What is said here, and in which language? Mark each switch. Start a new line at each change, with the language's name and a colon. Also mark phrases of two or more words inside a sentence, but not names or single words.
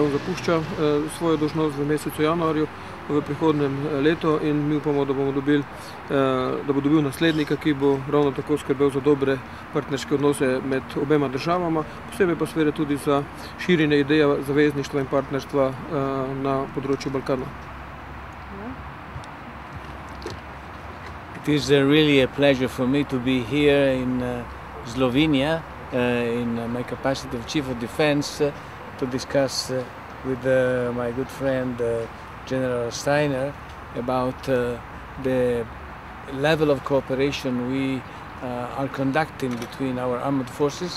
Slovenian: On zapušča svojo dolžnost v mesecu januarju v prihodnjem letu in mi upamo, da bo dobil naslednika, ki bo ravno tako skrbel za dobre partnerske odnose med obema državama, posebej pa seveda tudi za širjenje ideja zavezništva in partnerstva na področju Balkana.
English: It is really a pleasure for me to be here in Slovenia in my capacity of Chief of Defense to discuss with my good friend General Šteiner about the level of cooperation we are conducting between our armed forces.